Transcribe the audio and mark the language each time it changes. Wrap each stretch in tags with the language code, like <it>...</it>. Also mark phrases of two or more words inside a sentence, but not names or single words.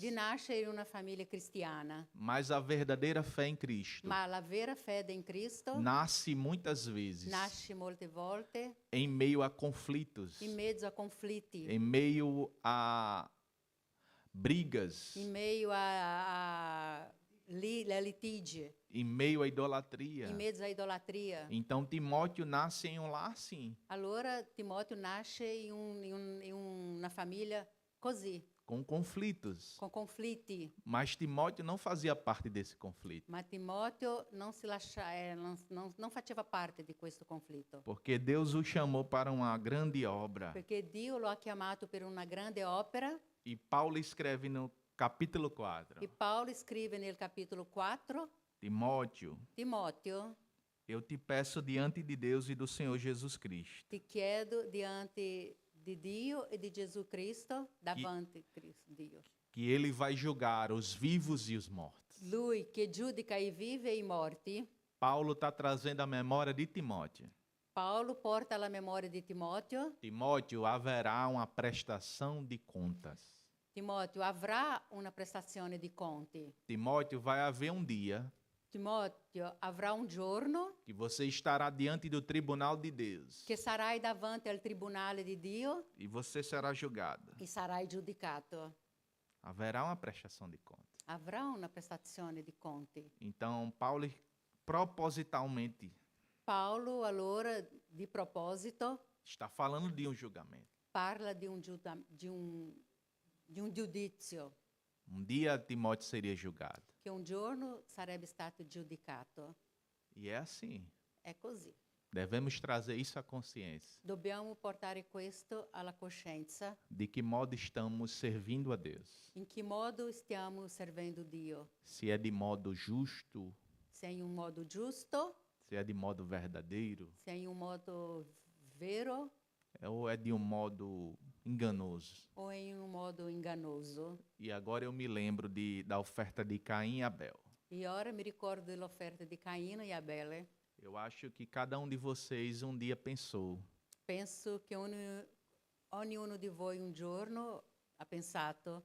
<it>di nascere in una famiglia cristiana.</it> <pt>Mas a verdadeira fé em Cristo</pt> <it>Ma la vera fede in Cristo</it> <pt>nasce muitas vezes</pt> <it>nasce molte volte</it> <pt>em meio a conflitos,</pt> <it>in mezzo a conflitti,</it> <pt>em meio a brigas,</pt> <it>in meio a litigi,</it> <pt>em meio à idolatria.</pt> <it>in mezzo a idolatria.</it> <pt>Então Timóteo nasce em um lar assim,</pt> <it>Allora Timoteo nasce in una famiglia così,</it> <pt>com conflitos.</pt> <it>con conflitti.</it> <pt>Mas Timóteo não fazia parte desse conflito,</pt> <it>Ma Timoteo non faceva parte di questo conflitto,</it> <pt>porque Deus o chamou para uma grande obra.</pt> <it>perché Dio lo ha chiamato per una grande opera.</it> <pt>E Paulo escreve no capítulo 4,</pt> <it>E Paolo scrive nel capitolo 4,</it> <pt>Timóteo,</pt> <it>Timoteo,</it> <pt>eu te peço diante de Deus e do Senhor Jesus Cristo,</pt> <it>ti chiedo diante di Dio e di Gesù Cristo, davanti Cristo, Dio.</it> <pt>que ele vai julgar os vivos e os mortos.</pt> <it>Lui che giudica i vivi e i morti.</it> <pt>Paulo está trazendo a memória de Timóteo.</pt> <it>Paolo porta alla memoria di Timoteo.</it> <pt>Timóteo, haverá uma prestação de contas.</pt> <it>Timoteo avrà una prestazione di conti.</it> <pt>Timóteo, vai haver um dia</pt> <it>Timoteo avrà un giorno</it> <pt>que você estará diante do tribunal de Deus</pt> <it>che sarai davanti al tribunale di Dio</it> <pt>e você será julgado.</pt> <it>e sarai giudicato.</it> <pt>Haverá uma prestação de conta.</pt> <it>Avrà una prestazione di conti.</it> <pt>Então, Paulo propositalmente</pt> <it>Paolo allora di proposito</it> <pt>está falando de um julgamento.</pt> <it>parla di un giudizio,</it> <pt>Um dia Timóteo seria julgado.</pt> <it>che un giorno sarebbe stato giudicato.</it> <pt>E é assim.</pt> <it>È così.</it> <pt>Devemos trazer isso à consciência.</pt> <it>Dobbiamo portare questo alla coscienza.</it> <pt>De que modo estamos servindo a Deus.</pt> <it>In che modo stiamo servendo Dio?</it> <pt>Se é de modo justo,</pt> <it>Se è in un modo giusto,</it> <pt>se é de modo verdadeiro,</pt> <it>se è in un modo vero</it> <pt>ou é de um modo enganoso.</pt> <it>o è in un modo ingannoso.</it> <pt>E agora eu me lembro da oferta de Caim e Abel.</pt> <it>E ora mi ricordo dell'offerta di Caino e Abele.</it> <pt>Eu acho que cada um de vocês um dia pensou:</pt> <it>Penso che ognuno di voi un giorno ha pensato:</it>